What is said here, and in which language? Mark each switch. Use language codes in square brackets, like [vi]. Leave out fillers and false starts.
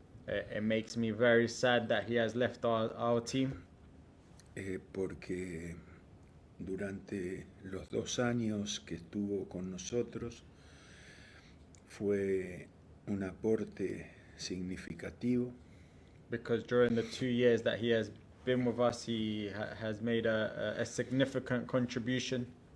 [en] It makes me very sad that he has left our team. [es] Porque durante los 2 años que estuvo con nosotros fue un aporte significativo. [en] Because during the 2 years that he has been with us, he has made a significant contribution.